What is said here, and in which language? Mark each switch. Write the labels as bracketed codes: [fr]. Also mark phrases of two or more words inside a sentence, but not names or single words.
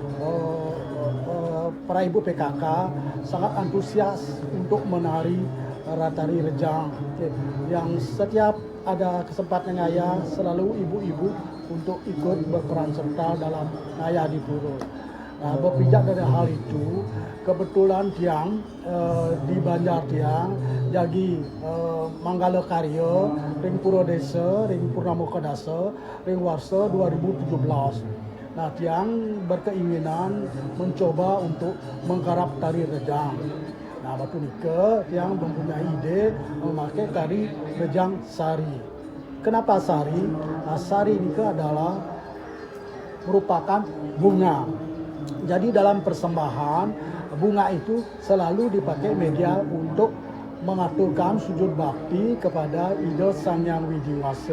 [id] PKK sangat antusias untuk menari tari Rejang, yang setiap ada kesempatan ngaya selalu ibu-ibu untuk ikut berperan serta dalam ngaya di pura. Nah, berpijak dari hal itu, kebetulan tiang di Banjar tiang jadi Manggala Karya ring Pura Desa, ring Purnama Kadasa, ring Warsa 2017. Nah, tiang berkeinginan mencoba untuk menggarap tari Rejang. Nah, [ban] batu nika [id] yang mempunyai ide memakai tari Rejang Sari. Kenapa sari? Nah, sari ini adalah merupakan bunga. Jadi dalam persembahan, bunga itu selalu dipakai media untuk mengaturkan sujud bakti kepada Ida Sang Hyang Widiwasa.